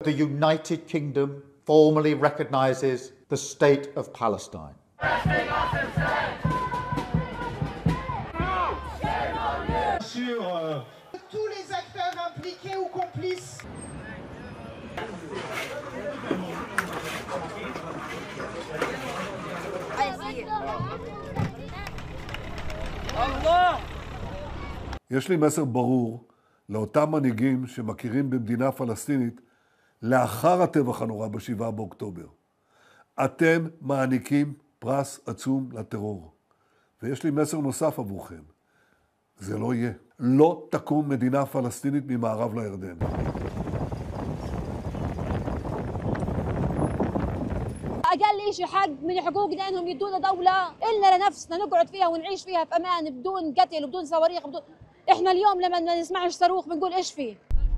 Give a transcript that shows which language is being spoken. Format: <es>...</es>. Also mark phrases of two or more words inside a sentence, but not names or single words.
<en>The United Kingdom formally recognizes the state of Palestine.</en> <fr>Tous les acteurs impliqués ou complices.</fr> <he>יש לי מסר ברור לאותם מנהיגים שמכירים במדינה פלסטינית לאחר הטבח הנורא ב7 באוקטובר. אתם מעניקים פרס עצום לטרור. ויש לי מסר נוסף עבורכם. זה לא יהיה. לא תקום מדינה פלסטינית ממערב לירדן.</he> <ar>أقل شيء حق من حقوقنا إنهم يدونا دولة إلا لنفسنا نقعد فيها ونعيش فيها في أمان بدون قتل وبدون صواريخ بدون. إحنا اليوم لما نسمعش صاروخ بنقول إيش فيه؟</ar>